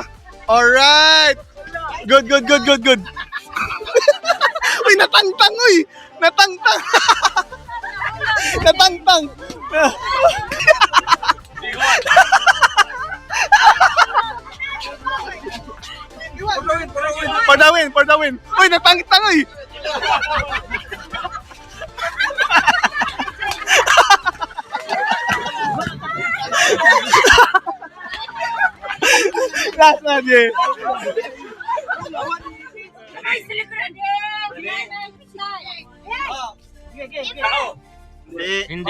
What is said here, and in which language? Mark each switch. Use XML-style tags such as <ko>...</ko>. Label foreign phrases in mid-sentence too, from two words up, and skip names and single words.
<ceb>Alright! Good. Uy, natangtang, uy! Natangtang! Natangtang!</ceb> <en>For the win!</en> <ceb>Uy, natangtang, uy! Last na, Jay. Hindi.</ceb>